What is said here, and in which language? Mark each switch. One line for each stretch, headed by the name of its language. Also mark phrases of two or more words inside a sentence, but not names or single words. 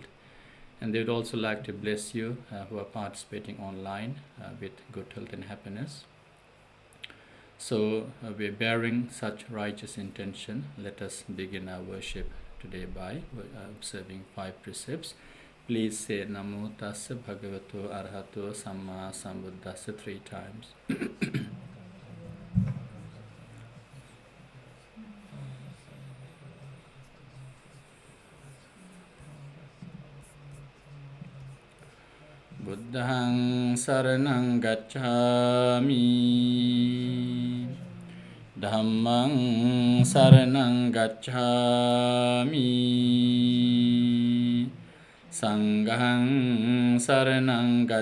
English: And they would also like to bless you who are participating online with good health and happiness. So we're bearing such righteous intention. Let us begin our worship today by observing 5 precepts. Please say
Pali: Namo Tassa Bhagavato Arahato Samma Sambuddhassa
English: 3 times.
Pali: Buddhaṃ saraṇaṃ gacchāmi, Dhammaṃ saraṇaṃ gacchāmi, Saṅghaṃ saraṇaṃ